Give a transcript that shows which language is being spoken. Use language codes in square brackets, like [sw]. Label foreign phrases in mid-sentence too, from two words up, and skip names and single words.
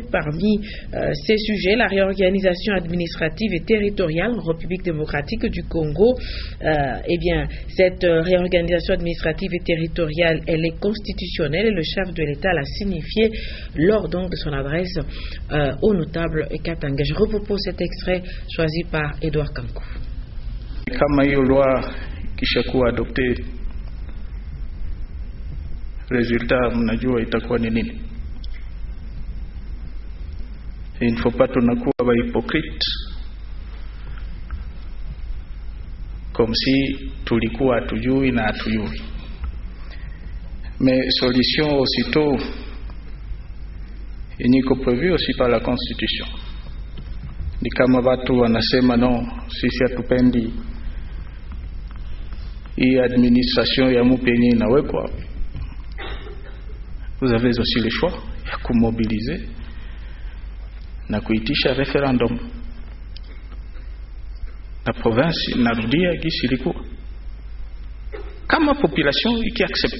[fr] Parmi ces sujets, la réorganisation administrative et territoriale en République démocratique du Congo. Cette réorganisation administrative et territoriale, elle est constitutionnelle et le chef de l'État l'a signifié lors donc de son adresse aux notables Katanga. Je repropose cet extrait choisi par Edouard Kankou. [sw] Kama hiyo loi kishakuwa adopte, resultat mnajua itakuwa ni nini? [fr] Il ne faut pas [sw] tunakuwa ba hypocrite [fr] comme si [sw] tulikuwa hatujui na hatujui. [fr] Mais solution aussitôt [sw] yenye iko [fr] prévu aussi par la constitution. [sw] Ni kama watu wanasema non, sisi hatupendi hii administration ya mupe yenye inawekwa. [fr] Vous avez aussi le choix [sw] ya kumobiliser na kuitisha referendum. [fr] La province [sw] inarudia gisi ilikuwa. Kama population iki accepte.